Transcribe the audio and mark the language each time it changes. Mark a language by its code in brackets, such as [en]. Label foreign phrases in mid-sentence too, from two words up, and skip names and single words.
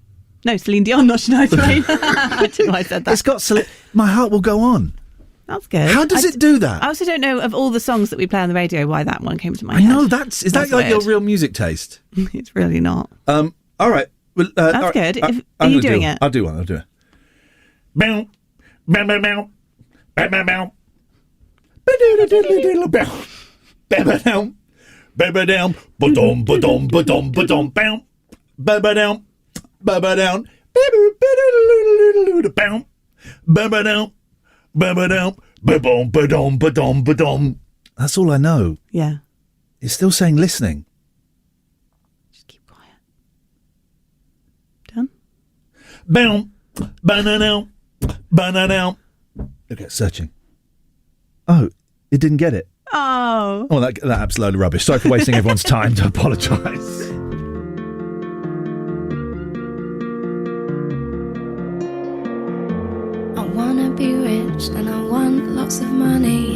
[en] No, Celine Dion, not Shania Twain. I don't know why I said that. It's got My Heart Will Go On. That's good. How does it do that? I also don't know of all the songs that we play on the radio why that one came to my I head. know that's like weird. your real music taste? It's really not. All right. Well, that's good. Are you doing it? I'll do one. Bow, bow, bow, bow, bow, bow, bow. Ba-doodle-doodle-doodle, bow. Ba-ba-down, ba-ba-down, ba-dum, ba-dum, ba-dum, ba-dum, bow. Ba-ba-down, ba-ba-down, ba-ba-doodle-doodle-doodle, bow. Ba-ba-down, ba-ba-down, ba-bum, ba-dum, ba-dum, ba-dum. That's all I know. Yeah. It's still saying listening. Just keep quiet. Done? Bow, ba-na-now, ba-na-now. Look at searching. Oh, it didn't get it. Oh. Oh, that app's a load of rubbish. Sorry for wasting everyone's time. To apologise. I wanna be rich and I want lots of money.